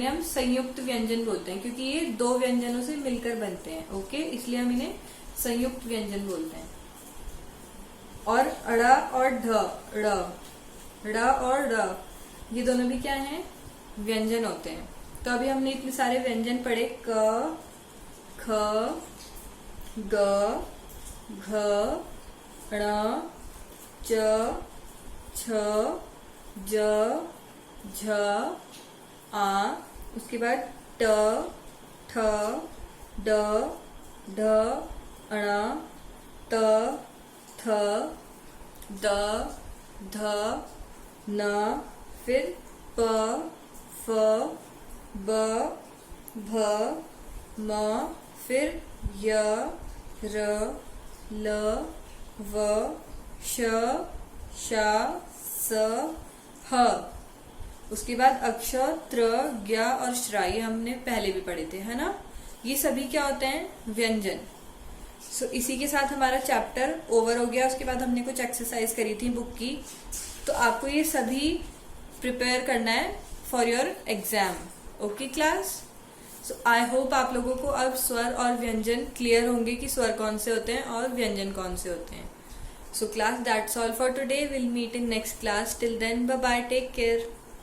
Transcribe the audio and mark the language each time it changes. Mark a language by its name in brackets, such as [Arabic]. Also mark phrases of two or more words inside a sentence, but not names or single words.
[Hindi] इन्हें हम संयुक्त व्यंजन बोलते हैं, क्योंकि ये दो व्यंजनों से मिलकर बनते हैं। ओके, इसलिए हम इन्हें संयुक्त व्यंजन बोलते हैं। और अड़ा और ढ, ड़ और ड़, ये दोनों भी क्या हैं, व्यंजन होते हैं। तो अभी हमने इतने सारे व्यंजन पढ़े, क, ख, ग, घ, ण, च, छ, ज, झ, आ, उसके बाद ट, ठ, ड, ढ, ण, त, थ, द, ध, न, फिर प, फ, ब, भ, म, फिर य, र, ल, व, श, श, स, ह। उसके बाद अक्ष, त्र, ज्ञ और श्रा, ये हमने पहले भी पढ़े थे, है ना। ये सभी क्या होते हैं, व्यंजन। सो इसी के साथ हमारा [English] chapter over [Hindi] हो गया। उसके बाद हमने कुछ एक्सरसाइज करी थी बुक की, तो आपको ये सभी प्रिपेयर करना है [English] for your exam. okay class, so I hope [Hindi] आप लोगों को अब स्वर और व्यंजन क्लियर होंगे कि स्वर कौन से होते हैं और व्यंजन कौन से होते हैं। [English] So class, That's all for today. Will meet in next class. Till then, bye bye, take care.